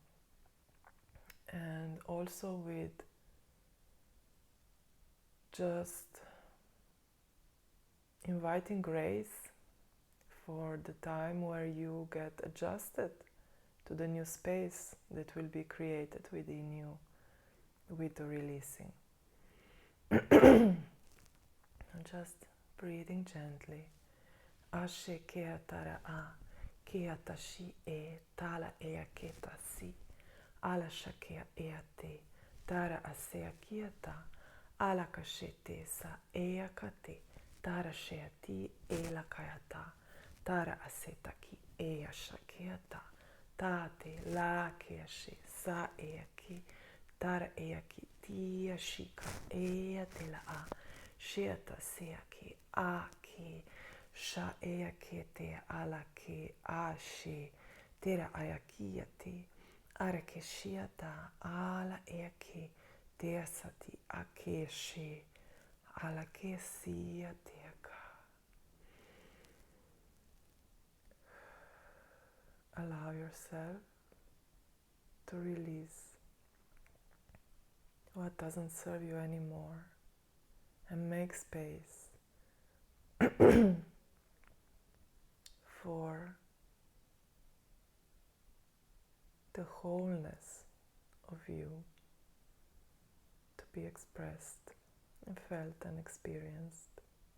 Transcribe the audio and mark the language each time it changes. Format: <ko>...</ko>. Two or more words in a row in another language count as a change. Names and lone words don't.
<en>And also with just inviting grace for the time where you get adjusted to the new space that will be created within you with the releasing. Just breathing gently. Ashe kea tara a, kea tashi e, tala ea keta si, ala shakea ea te, tara asea kieta, ala kashete sa ea kate, tara shea ti e la kayata, tara aseta ki ea shakeata, tate la kea she sa ea ki, tara ea ki tia shika ea te la a, sheata sea ki a ki, sha ea ke te ala ke a she, tera ea kia te, ara ke shiata ala ea ke, te asati a ke she, alla che sia teca. Allow yourself to release what doesn't serve you anymore and make space for the wholeness of you to be expressed and felt and experienced.</en>